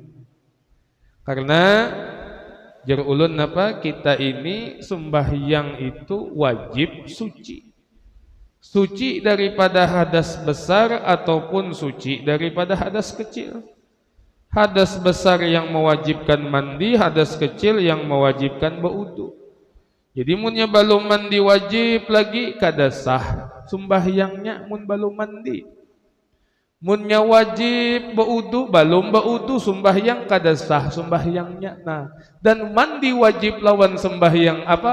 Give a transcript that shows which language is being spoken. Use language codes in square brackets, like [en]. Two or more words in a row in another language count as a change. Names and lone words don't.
[bjn] Karena jar ulun apa, kita ini sembahyang itu wajib suci. [id] Suci daripada hadas besar ataupun suci daripada hadas kecil. Hadas besar yang mewajibkan mandi, hadas kecil yang mewajibkan berwudu. [bjn] Jadi munnya belum mandi wajib lagi kada sah sembahyangnya mun belum mandi. Munnya wajib berwudu, belum berwudu sembahyang kada sah sembahyangnya. Nah, dan mandi wajib lawan sembahyang apa?